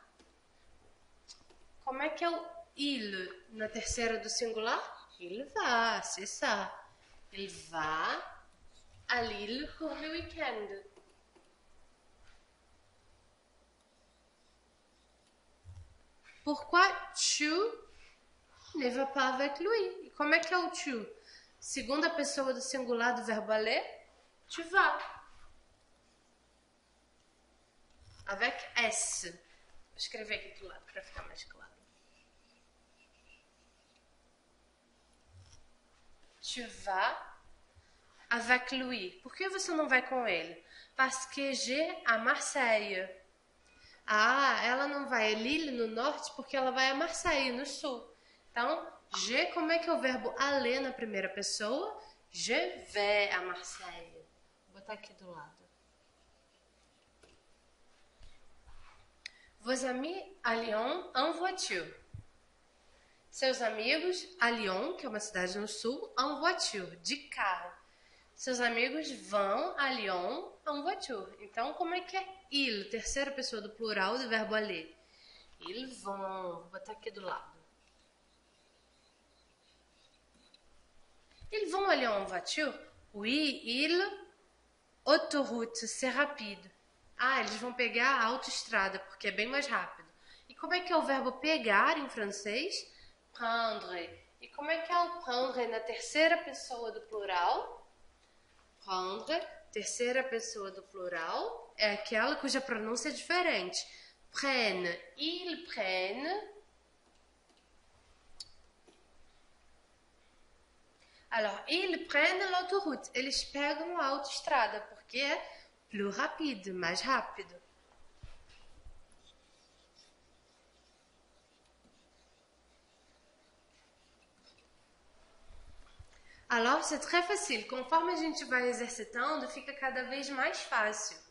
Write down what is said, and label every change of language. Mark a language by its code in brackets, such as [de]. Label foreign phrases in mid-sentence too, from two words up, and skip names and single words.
[pt] Como é que é o il na terceira do singular? [fr] Il va, c'est ça. Il va à Lille pour le week-end. Pourquoi tu ne vas pas avec lui? [pt] E como é que é o tu? Segunda pessoa do singular do verbo aller, [fr] tu vas. Avec S. [pt] Vou escrever aqui do lado para ficar mais claro. [fr] Tu vas avec lui. [pt] Por que você não vai com ele? [fr] Parce que j'ai à Marseille. [pt] Ah, ela não vai a Lille no norte porque ela vai a Marseille no sul. Então, je, como é que é o verbo aller na primeira pessoa? [fr] Je vais à Marseille. [pt] Vou botar aqui do lado. [fr] Vos amis à Lyon en voiture. [pt] Seus amigos à Lyon, que é uma cidade no sul, [fr] en voiture, [pt] de carro. Seus amigos vão a Lyon [fr] en voiture. [pt] Então, como é que é il, terceira pessoa do plural do verbo aller? [fr] Ils vont. [pt] Vou botar aqui do lado. [fr] Ils vont aller en voiture? Oui, ils. Autoroute, c'est rapide. [pt] Ah, eles vão pegar a autoestrada, porque é bem mais rápido. E como é que é o verbo pegar em francês? [fr] Prendre. [pt] E como é que é o prendre na terceira pessoa do plural? Prendre, terceira pessoa do plural, é aquela cuja pronúncia é diferente. [fr] Prenne, ils prennent. Alors, ils prennent l'autoroute. [pt] Eles pegam a autoestrada, porque é [fr] plus rapide, [pt] mais rápido. [fr] Alors, c'est très facile. [pt] Conforme a gente vai exercitando, fica cada vez mais fácil.